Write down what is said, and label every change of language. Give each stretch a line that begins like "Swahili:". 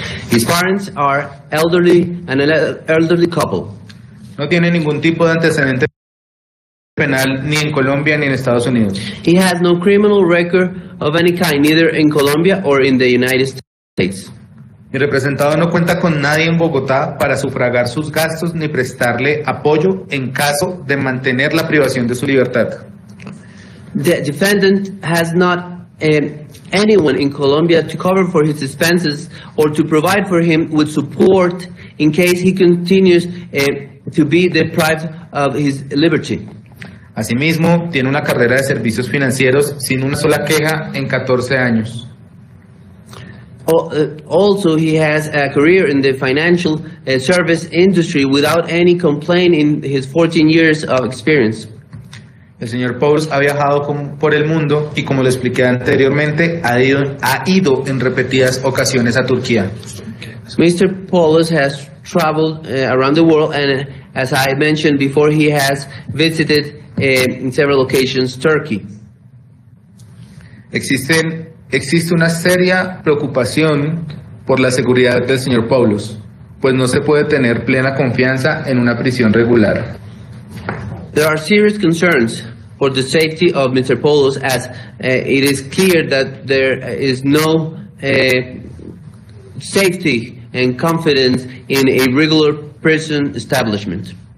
English: His parents are elderly, an elderly couple.
Spanish: No tiene ningún tipo de antecedente penal ni en Colombia ni en Estados Unidos.
English: He has no criminal record of any kind, neither in Colombia or in the United States.
Spanish: Mi representado no cuenta con nadie en Bogotá para sufragar sus gastos ni prestarle apoyo en caso de mantener la privación de su libertad.
English: The defendant has not anyone in Colombia to cover for his expenses or to provide for him with support in case he continues to be deprived of his liberty.
Spanish: Asimismo, tiene una carrera de servicios financieros sin una sola queja en 14 años.
English: Also, he has a career in the financial service industry without any complaint in his 14 years of experience.
Spanish: El señor Poulos ha viajado por el mundo y, como le expliqué anteriormente, ha ido en repetidas ocasiones a Turquía.
English: Mr. Poulos has traveled around the world, and as I mentioned before, he has visited in several occasions Turkey.
Spanish: Existe una seria preocupación por la seguridad del señor Poulos, pues no se puede tener plena confianza en una prisión regular.
English: There are serious concerns for the safety of Mr. Poulos, as it is clear that there is no safety and confidence in a regular prison establishment.